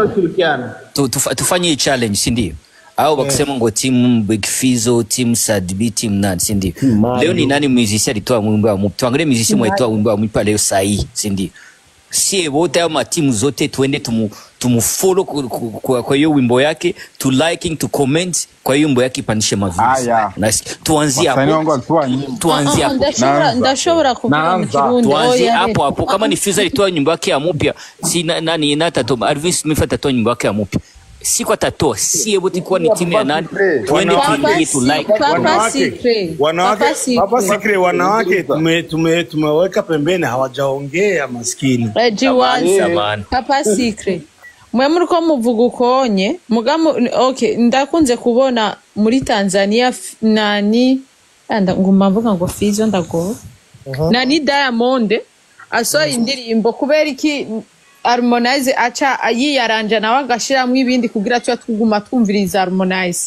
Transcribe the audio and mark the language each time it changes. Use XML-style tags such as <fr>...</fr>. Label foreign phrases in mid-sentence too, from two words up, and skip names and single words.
<sw>Tufanye challenge, si ndio? Au wakisema ngo team Big Fizo, team Sadbi, team nani, si ndio? Leo ni nani musician alitoa wimbo wa Mupi? Tuangalie musician alitoa wimbo wa Mupi leo sahi, si ndio? Si wote ama timu zote tuende tumufollow kwa hiyo wimbo yake,</sw> <en>to liking, to comment</en> <sw>kwa hiyo wimbo yake ipandishe maviews. Tuanzie hapo.</sw> <rn>Ndashobora kuvuga mu Kirundi.</rn> <sw>Tuanzie hapo. Kama ni Fizo alitoa nyimbo yake ya Mupi, si nani Natato Alvis Smith atatoa nyimbo yake ya Mupi. si kwa tato si wote kwa ni timu ya nani twende tuingie tu like Papa Secret wanawake tumeweka pembeni hawajaongea maskini.</sw> <rn>Papa Secret mwe muriko muvuga ukonye mugamo okay ndakunze kubona muri Tanzania nani nguma mvuga ngo Fizzo ndago nani Diamond aso indirimbo kubera iki Harmonize acha yiyaranja nawe agashiramwo ibindi kugira cyo tuguma twumviriza Harmonize.</rn>